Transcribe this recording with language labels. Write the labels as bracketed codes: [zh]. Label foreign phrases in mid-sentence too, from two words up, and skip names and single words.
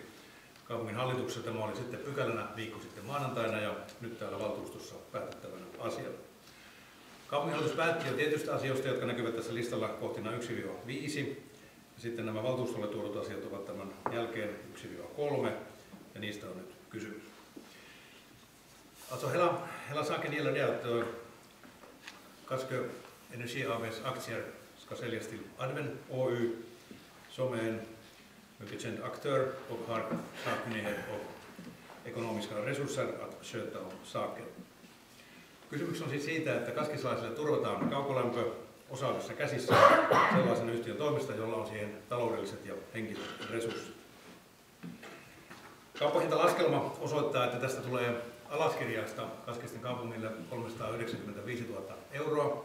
[fi] Kaupunginhallituksessa tämä oli sitten pykälänä viikko sitten maanantaina ja nyt täällä valtuustossa päätettävänä asiana. Kaupunginhallitus päätti jo tietystä asioista, jotka näkyvät tässä listalla kohtina 1-5. Ja sitten nämä valtuustolle tuodut asiat ovat tämän jälkeen 1-3 ja niistä on nyt kysymys. [sv] Alltså hela saken gäller det att Kaskö Energi AB:s aktier ska säljas till Adven Oy som är en mycket känd aktör och har sakkunnighet och ekonomiska resurser att sköta om saken. [fi] Kysymys on siis siitä, että kaskislaisille turvataan kaukolämpö osaavissa käsissä sellaisen yhtiön toimesta, jolla on siihen taloudelliset ja henkiset resurssit. Kauppahintalaskelma osoittaa, että tästä tulee alaskirjaista Kaskisten kaupungille 395 000 €.